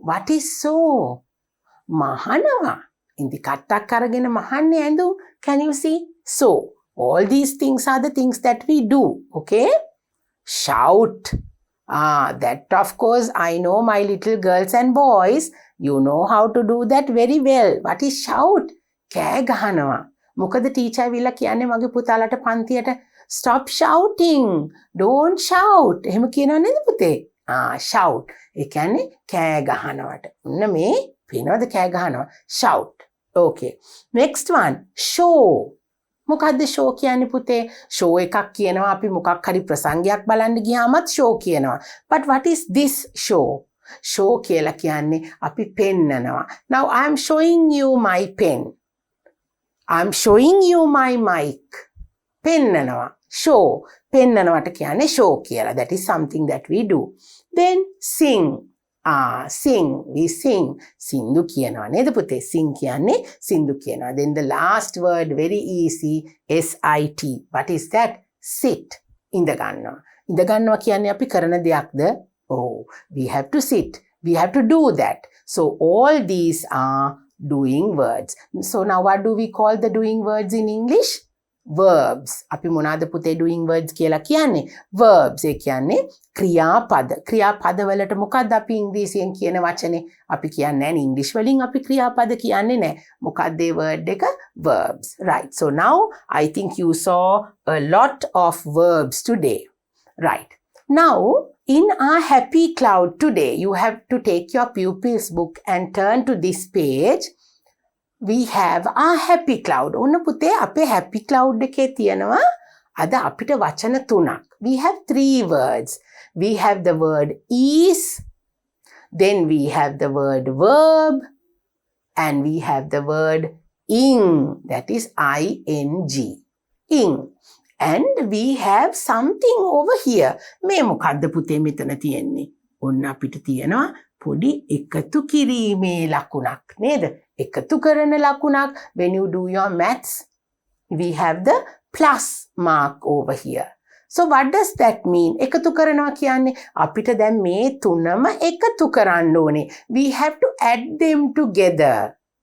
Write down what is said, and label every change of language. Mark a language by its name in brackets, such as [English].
[English] What is sew? [Sinhala] මහනවා. ඉන්දි කට්ටක් අරගෙන මහන්නේ ඇඳුම්. [English] Can you see? So, all these things are the things that we do. Okay? Shout. That of course, I know my little girls and boys, you know how to do that very well. What is shout? [Sinhala] කෑ ගහනවා. මොකද teacher විලා කියන්නේ මගේ පුතාලට පන්තියට [English] stop shouting. Don't shout. [Sinhala] එහෙම කියනව නේද පුතේ? shout. ඒ කියන්නේ කෑ ගහනවට. ඔන්න මේ පේනවද කෑ ගහනවා? Shout. [English] Okay. Next one. [Sinhala] Show. මොකද්ද show කියන්නේ පුතේ? show එකක් කියනවා අපි මොකක් හරි ප්‍රසංගයක් බලන්න ගියාමත් show කියනවා. [English] But what is this show? show [Sinhala] කියලා කියන්නේ අපි පෙන්නනවා. [English] Now I am showing you my pen. I am showing you my mic. [Sinhala] පෙන්නනවා. [English] show. [Sinhala] පෙන්නනවට කියන්නේ show කියලා. [English] That is something that we do. Then sing. Sing. We sing. [Sinhala] Sindu කියනවා නේද පුතේ? [English] Sing [Sinhala] කියන්නේ sindu කියනවා. [English] Then the last word, very easy, S-I-T. What is that? Sit. [Sinhala] ඉඳ ගන්නවා. ඉඳ ගන්නවා කියන්නේ අපි කරන දෙයක්ද? [English] Oh, we have to sit. We have to do that. So all these are doing words. So now what do we call the doing words in English? Verbs. [Sinhala] අපි මොනවාද පුතේ doing words කියලා කියන්නේ? Verbs. ඒ කියන්නේ ක්‍රියාපද. ක්‍රියාපද වලට මොකක්ද අපි ඉංග්‍රීසියෙන් කියන වචනේ? අපි කියන්නේ නැහැ ඉංග්‍රීසි වලින් අපි ක්‍රියාපද කියන්නේ නැහැ. මොකක්ද ඒ word එක? [English] Verbs. Right. So now I think you saw a lot of verbs today. Right. Now in our happy cloud today, you have to take your pupils book and turn to this page. We have our happy cloud. [Sinhala] ඔන්න පුතේ අපේ happy cloud එකේ තියෙනවා අද අපිට වචන තුනක්. [English] We have 3 words. We have the word is, then we have the word verb, and we have the word ing. That is I-N-G. Ing. And we have something over here. [Sinhala] මේ මොකද්ද පුතේ මෙතන තියෙන්නේ? ඔන්න අපිට තියෙනවා පොඩි එකතු කිරීමේ ලකුණක් නේද? එකතු කරන ලකුණක්. [English] When you do your maths, we have the plus mark over here. So what does that mean? [Sinhala] එකතු කරනවා කියන්නේ අපිට දැන් මේ තුනම එකතු කරන්න ඕනේ. [English] We have to add them together.